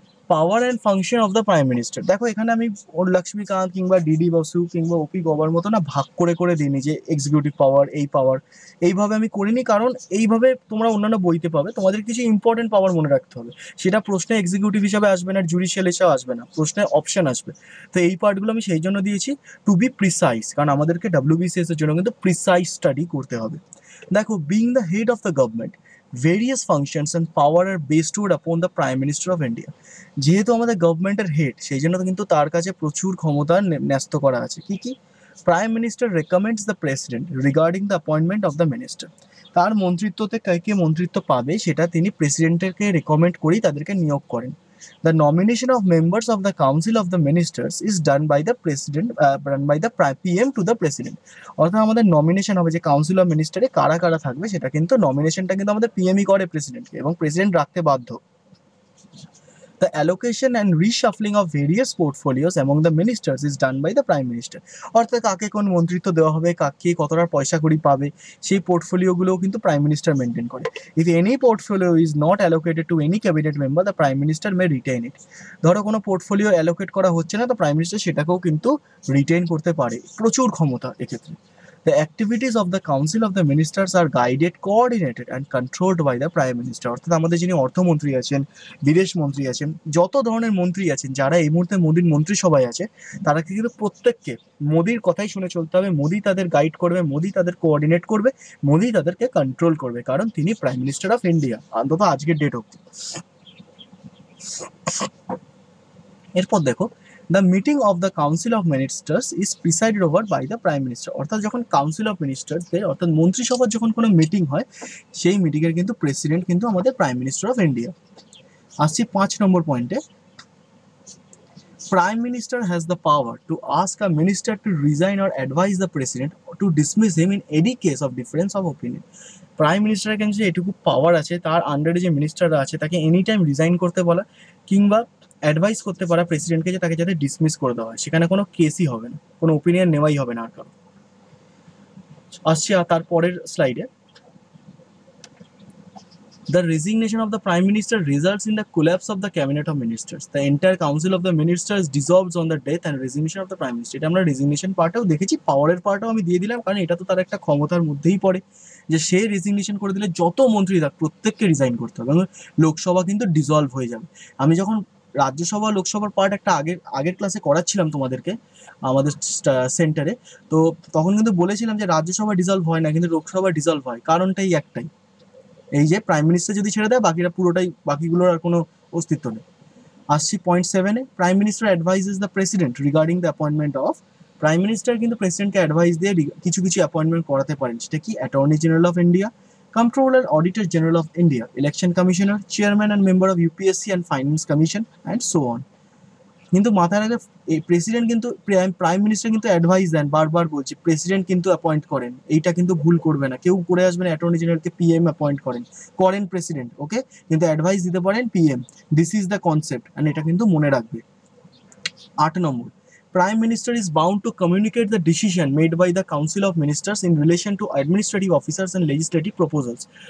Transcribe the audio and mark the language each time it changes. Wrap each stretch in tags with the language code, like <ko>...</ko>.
<en>Power and function of the prime minister.</en> <bn>দেখো এখানে আমি ওর লক্ষ্মীকান্ত কিংবা ডিডি বসু কিংবা ওপি গভার মতো না ভাগ করে দিইনি যে এক্সিকিউটিভ পাওয়ার, এই পাওয়ার, এইভাবে আমি করিনি, কারণ এইভাবে তোমরা অন্যান্য বইতে পাবে, তোমাদের কিছু ইম্পর্টেন্ট পাওয়ার মনে রাখতে হবে। সেটা প্রশ্নে এক্সিকিউটিভ হিসাবে আসবে না, জুডিশিয়াল হিসাবে আসবে না, প্রশ্নে অপশন আসবে। তো এই পার্টগুলো আমি সেই জন্য দিয়েছি</bn> <en>to be precise,</en> <bn>কারণ আমাদেরকে WBCS এর জন্য কিন্তু প্রিসাইজ স্টাডি করতে হবে।</bn> <en>দেখো, being the head of the government, various functions and power are bestowed upon the Prime Minister of India.</en> <bn>যেহেতু আমাদের গভর্নমেন্টের হেড, সেই জন্য কিন্তু তার কাছে প্রচুর ক্ষমতা ন্যস্ত করা আছে। কি কি?</bn> <en>Prime minister recommends the president regarding the appointment of the minister.</en> <bn>তার মন্ত্রিত্বতে কে মন্ত্রিত্ব পাবে সেটা তিনি প্রেসিডেন্টকে রেকমেন্ড করেই তাদেরকে নিয়োগ করেন।</bn> <en>The nomination of members of the Council of the Ministers is done by the President, PM to the President.</en> <bn>অর্থাৎ আমাদের নমিনেশন হবে যে কাউন্সিল অফ মিনিস্টারে কারা কারা থাকবে, সেটা কিন্তু নমিনেশনটা কিন্তু আমাদের পিএমই করে প্রেসিডেন্টকে, এবং প্রেসিডেন্ট রাখতে বাধ্য।</bn> <en>The allocation and reshuffling of various portfolios among the ministers is done by the Prime Minister.</en> <bn>অর্থাৎ কাকে কোন মন্ত্রিত্ব দেওয়া হবে, কাকে কতটা পয়সা কড়ি পাবে, সেই পোর্টফোলিওগুলোও কিন্তু প্রাইম মিনিস্টার মেনটেন করে।</bn> <en>If any portfolio is not allocated to any cabinet member, the Prime Minister may retain it.</en> <bn>ধরো কোনো পোর্টফোলিও অ্যালোকেট করা হচ্ছে না, তো প্রাইম মিনিস্টার সেটাকেও কিন্তু রিটেইন করতে পারে, প্রচুর ক্ষমতা এক্ষেত্রে।</bn> <en>The activities of the Council of the Ministers are guided, coordinated and controlled by the Prime Minister.</en> <bn>অর্থাৎ আমাদের যিনি অর্থমন্ত্রী আছেন, বিদেশ মন্ত্রী আছেন, যত ধরনের মন্ত্রী আছেন, যারা এই মুহূর্তে মোদির মন্ত্রিসভায় আছে, তারা কিন্তু প্রত্যেককে মোদির কথাই শুনে চলতে হবে। মোদি তাদের গাইড করবে, মোদি তাদের কোঅর্ডিনেট করবে, মোদি তাদেরকে কন্ট্রোল করবে, কারণ তিনি প্রাইম মিনিস্টার অফ ইন্ডিয়া, অন্তত আজকের ডেট অব্দি। এরপর দেখো,</bn> <en>The meeting of the council of ministers is presided over by the prime minister.</en> <bn>অর্থাৎ যখন কাউন্সিল অফ মিনিস্টার্সদের, অর্থাৎ মন্ত্রিসভার যখন কোনো মিটিং হয়, সেই মিটিংয়ের কিন্তু প্রেসিডেন্ট কিন্তু আমাদের প্রাইম মিনিস্টার অফ ইন্ডিয়া। আসছি 5 নম্বর পয়েন্টে।</bn> <en>Prime Minister has the power to ask a minister to resign or advise the president to dismiss him in any case of difference of opinion.</en> <bn>Prime মিনিস্টারের কাছে এটুকু পাওয়ার আছে, তার আন্ডারে যে মিনিস্টাররা আছে তাকে এনি টাইম রিজাইন করতে বলা কিংবা অ্যাডভাইস করতে পারা প্রেসিডেন্টকে যে তাকে যাতে ডিসমিস করে দেওয়া হয়, সেখানে কোনো কেসই হবে না, কোনো ওপিনিয়ন নেওয়াই হবে না আর কারো। আসছি তার পরের স্লাইডে।</bn> <en>The resignation of the Prime Minister results in the collapse of the Cabinet of Ministers. The entire Council of the Ministers dissolves on the death and resignation of the Prime Minister.</en> <bn>এটা আমরা resignation পার্টেও দেখেছি, পাওয়ারের পার্টেও আমি দিয়ে দিলাম, কারণ এটা তো তার একটা ক্ষমতার মধ্যেই পড়ে যে সে রেজিগনেশন করে দিলে যত মন্ত্রী থাক প্রত্যেককে রিজাইন করতে হবে এবং লোকসভা কিন্তু ডিজলভ হয়ে যাবে। আমি যখন রাজ্যসভা লোকসভার পার্ট একটা আগের আগের ক্লাসে করাচ্ছিলাম তোমাদেরকে আমাদের সেন্টারে। তো তখন কিন্তু বলেছিলাম যে রাজ্যসভা ডিসলভ হয় না, কিন্তু লোকসভা ডিসলভ হয়। কারণটাই একটাই, এই যে প্রাইম মিনিস্টার যদি ছেড়ে দেয় বাকিরা পুরোটাই, বাকিগুলোর আর কোনো অস্তিত্ব নেই। আসছি point 7-এ,</bn> <en>Prime minister advises the president regarding the appointment of.</en> <bn>Prime minister কিন্তু প্রেসিডেন্টকে অ্যাডভাইস দিয়ে কিছু কিছু অ্যাপয়েন্টমেন্ট করাতে পারেন। সেটা কি?</bn> <en>Attorney general of India, controller auditor general of India, election commissioner, chairman and member of UPSC and finance commission and so on.</en> <bn>কিন্তু মাথায় রাখে এই প্রেসিডেন্ট কিন্তু, প্রাইম মিনিস্টার কিন্তু অ্যাডভাইস দেন, বারবার বলছি প্রেসিডেন্ট কিন্তু অ্যাপয়েন্ট করেন, এইটা কিন্তু ভুল করবে না কেউ। করে আসবেন অ্যাটর্নি জেনারেলকে পিএম অ্যাপয়েন্ট করেন প্রেসিডেন্ট, ওকে, কিন্তু অ্যাডভাইস দিতে পারেন PM.</bn> <en>this is the concept, and</en> <bn>এটা কিন্তু মনে রাখবে। 8 নম্বর,</bn> <en>Prime Minister is bound to communicate the decision made by the Council of Ministers in relation to administrative officers and legislative proposals.</en>